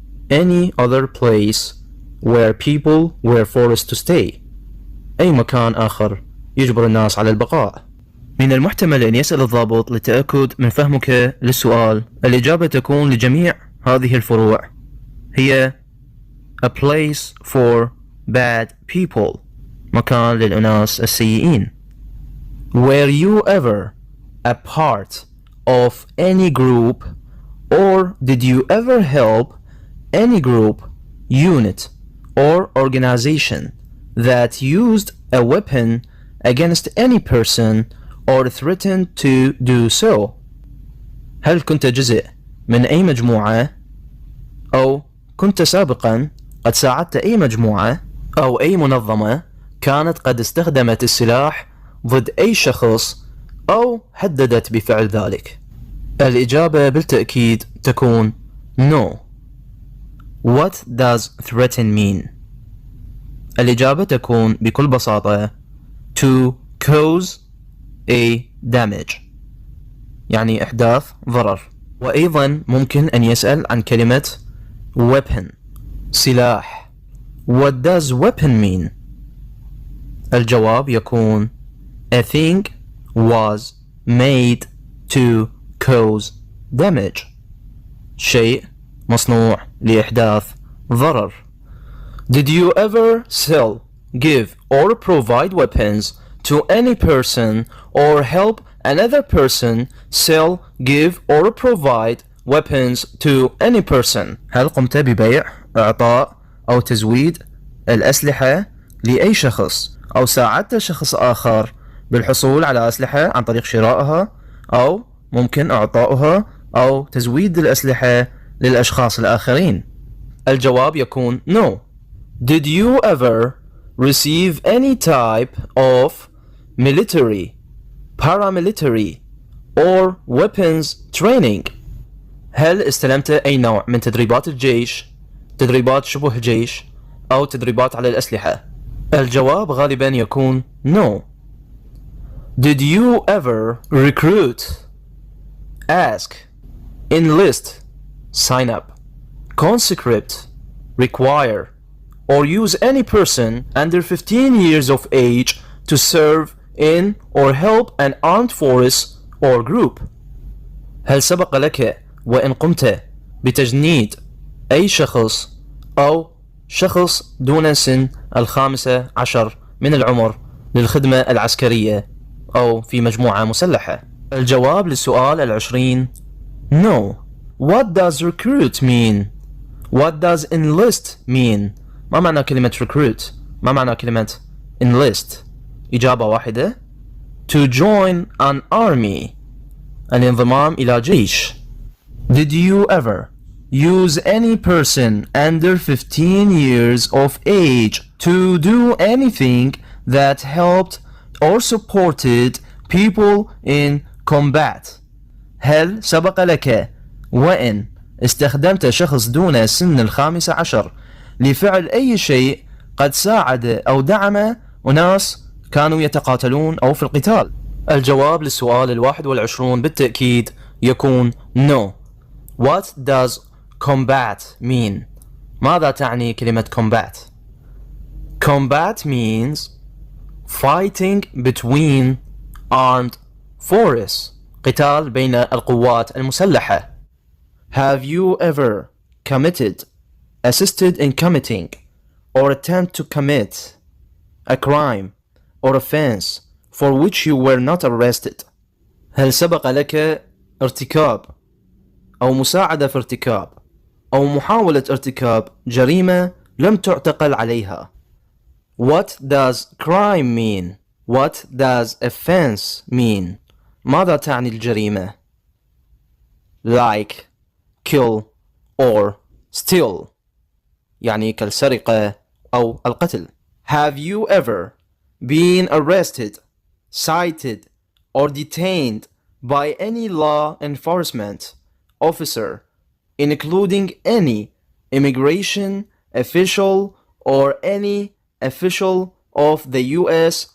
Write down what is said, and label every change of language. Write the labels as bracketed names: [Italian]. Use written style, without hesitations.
[English] Any other place where people were forced to stay [Arabic] أي مكان آخر يجبر الناس على البقاء. من المحتمل أن يسأل الضابط للتأكد من فهمك للسؤال. الإجابة تكون لجميع هذه الفروع هي [English] a place for bad people [Arabic] مكان للأناس السيئين. [English] Were you ever a part of any group or did you ever help any group, unit or organization that used a weapon against any person or threatened to do so؟ [Arabic] هل كنت جزء من أي مجموعة أو كنت سابقا قد ساعدت أي مجموعة أو أي منظمة كانت قد استخدمت السلاح ضد أي شخص أو هددت بفعل ذلك؟ الإجابة بالتأكيد تكون no. [English] What does threaten mean؟ [Arabic] الإجابة تكون بكل بساطة [English] to cause a damage [Arabic] يعني إحداث ضرر. وأيضا ممكن أن يسأل عن كلمة weapon سلاح. [English] What does weapon mean؟ [Arabic] الجواب يكون [English] a thing was made to cause damage [Arabic] شيء مصنوع لإحداث ضرر. [English] Did you ever sell, give or provide weapons to any person or help another person sell, give or provide weapons to any person؟ [Arabic] هل قمت ببيع، إعطاء أو تزويد الأسلحة لأي شخص أو ساعدت شخص آخر بالحصول على أسلحة عن طريق شرائها أو ممكن إعطائها أو تزويد الأسلحة للأشخاص الآخرين؟ الجواب يكون no. [English] Did you ever receive any type of military, paramilitary or weapons training؟ [Arabic] هل استلمت أي نوع من تدريبات الجيش، تدريبات شبه جيش أو تدريبات على الأسلحة؟ الجواب غالبا يكون no. [English] Did you ever recruit, ask, enlist, sign up, conscript, require, or use any person under 15 years of age to serve in or help an armed force or group. [Arabic] هل سبق لك وإن قمت بتجنيد أي شخص أو شخص دون سن 15 من العمر للخدمة العسكرية أو في مجموعة مسلحة؟ الجواب للسؤال 20 No. [English] What does recruit mean? What does enlist mean? [Arabic] ما معنى كلمة recruit؟ ما معنى كلمة enlist؟ إجابة واحدة [English] To join an army. [Arabic] الانضمام إلى جيش. [English] Did you ever use any person under 15 years of age to do anything that helped or supported people in combat? [Arabic] هل سبق لك وإن استخدمت شخص دون سن 15 لفعل أي شيء قد ساعد أو دعم أناس كانوا يتقاتلون أو في القتال؟ الجواب للسؤال 21 بالتأكيد يكون No. [English] What does combat mean? [Arabic] ماذا تعني كلمة [English] combat؟ Combat means fighting between armed forces. [Arabic] قتال بين القوات المسلحة. [English] Have you ever committed, assisted in committing, or attempt to commit a crime or offense for which you were not arrested? [Arabic] هل سبق لك ارتكاب أو مساعدة في ارتكاب أو محاولة ارتكاب جريمة لم تعتقل عليها؟ [English] What does crime mean? What does offense mean? [Arabic] ماذا تعني الجريمة؟ [English] Like, kill or steal. [Arabic] يعني كالسرقة أو القتل. [English] Have you ever been arrested, cited, or detained by any law enforcement officer, including any immigration official or any official of the U.S.